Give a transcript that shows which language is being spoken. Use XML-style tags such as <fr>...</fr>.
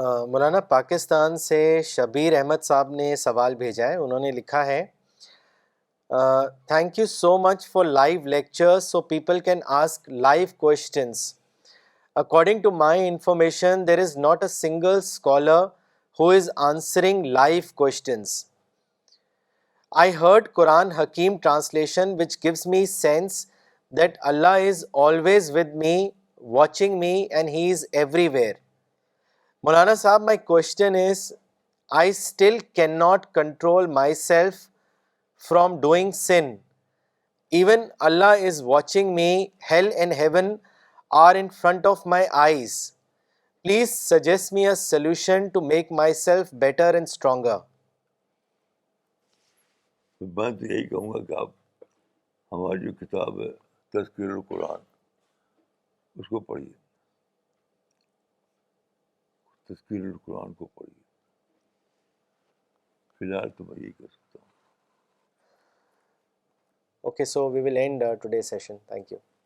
<ur>مولانا پاکستان سے شبیر احمد صاحب نے سوال بھیجا ہے. انہوں نے لکھا ہے,</ur> <en>Thank you so much for live lectures so people can ask live questions. According to my information, there is not a single scholar who is answering live questions. I heard Quran Hakim translation which gives me sense that Allah is always with me, watching me, and He is everywhere. Maulana Sahab, my question is, I still cannot control myself from doing sin. Even Allah is watching me. Hell and heaven are in front of my eyes. Please suggest me a solution to make myself better and stronger.</en> <ur>میں تو یہی کہوں گا کہ آپ ہماری جو کتاب ہے تذکیر القرآن اس کو پڑھیے، تذکیر القرآن کو پڑھیے. فی الحال تو میں یہی کہہ سکتا ہوں.</ur> <en>Okay, so we will end today's session. Thank you.</en>